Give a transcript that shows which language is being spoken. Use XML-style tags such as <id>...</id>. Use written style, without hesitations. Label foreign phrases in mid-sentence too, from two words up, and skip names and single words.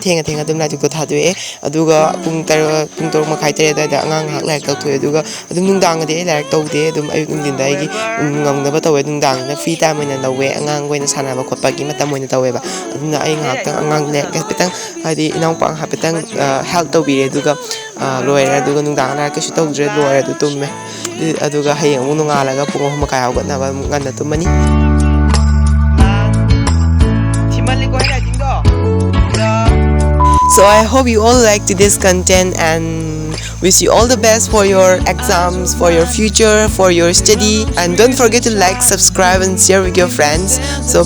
<mni>ꯊꯦꯡꯅ ꯑꯗꯨꯝ ꯂꯥꯏꯗꯨꯛꯇꯣ ꯊꯥꯗꯣꯛꯑꯦ ꯑꯗꯨꯒ ꯄꯨꯡ 6 ꯃꯈꯥꯏ 7 ꯑꯗꯨꯋꯥꯏꯗ ꯑꯉꯥꯡ ꯉꯥꯏꯍꯥꯛ ꯂꯥꯏꯔꯤꯛ ꯇꯧꯊꯣꯛꯑꯦ ꯑꯗꯨꯒ ꯑꯗꯨꯝ ꯅꯨꯡꯗꯥꯡꯒꯗꯤ ꯑꯩ ꯂꯥꯏꯔꯤꯛ ꯇꯧꯗꯦ ꯑꯗꯨꯝ ꯑꯌꯨꯛ ꯅꯨꯡꯊꯤꯟꯗ ꯑꯩꯒꯤ ꯉꯝꯅꯕ ꯇꯧꯋꯦ ꯅꯨꯡꯗꯥꯡꯗꯅ</mni> <en>free time</en> <mni>ꯑꯣꯏꯅ ꯂꯧꯋꯦ ꯑꯉꯥꯡ ꯑꯣꯏꯅ ꯁꯥꯟꯅꯕ ꯈꯣꯠꯄꯒꯤ ꯃꯇꯝ ꯑꯣꯏꯅ ꯇꯧꯋꯦꯕ ꯑꯗꯨꯅ ꯑꯩ ꯉꯥꯏꯍꯥꯛꯇꯪ ꯑꯉꯥꯡ ꯍꯥꯏꯐꯦꯠꯇꯪ ꯍꯥꯏꯗꯤ ꯏꯅꯥꯎꯄꯥ ꯍꯥꯏꯐꯦꯠꯇꯪ ꯍꯦꯜꯞ ꯇꯧꯕꯤꯔꯦ ꯑꯗꯨꯒ ꯂꯣꯏꯔꯦ ꯑꯗꯨꯒ ꯅꯨꯡꯗꯥꯡ ꯂꯥꯏꯔꯤꯛ ꯀꯩꯁꯨ ꯇꯧꯗ꯭ꯔꯦ ꯂꯣꯏꯔꯦ ꯑꯗꯨ ꯇꯨꯝꯃꯦ ꯑꯗꯨꯒ ꯍꯌꯦꯡ ꯑꯃꯨꯛ ꯅꯣꯡꯉꯥꯜꯂꯒ ꯄꯨꯡ 3 ꯃꯈꯥꯏ ꯍꯧꯒꯠꯅꯕ ꯑꯃꯨꯛ ꯉꯟꯅ ꯇꯨꯝꯃꯅꯤ</mni> <en>So I hope you all liked this content and wish you all the best for your exams, for your future, for your study, and don't forget to like, subscribe and share with your friends.</en>